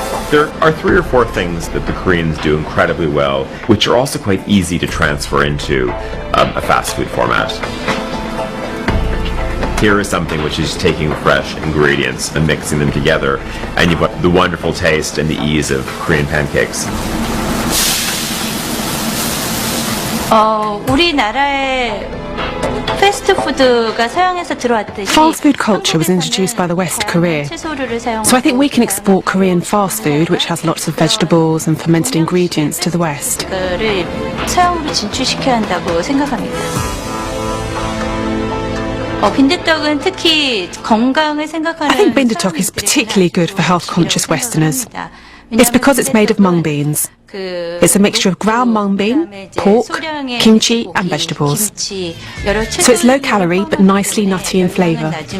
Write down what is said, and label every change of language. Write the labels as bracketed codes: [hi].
[en] There are 3 or 4 things that the Koreans do incredibly well, which are also quite easy to transfer into a fast food format. Here is something which is taking fresh ingredients and mixing them together, and you've got the wonderful taste and the ease of Korean pancakes. [ko] 우리나라에 패스트푸드가 서양에서 들어왔듯이 [en] Fast food culture was introduced by the West Korea. So I think we can export Korean fast food, which has lots of vegetables and fermented ingredients, to the West. [ko] 그거를 서양으로 진출시켜야 한다고 생각합니다. 빈대떡은 특히 건강을 생각하는 [en] I think bindaetuk is particularly good for health-conscious Westerners. It's because it's made of mung beans. It's a mixture of ground mung bean, pork, kimchi and vegetables. So it's low calorie but nicely nutty in flavour.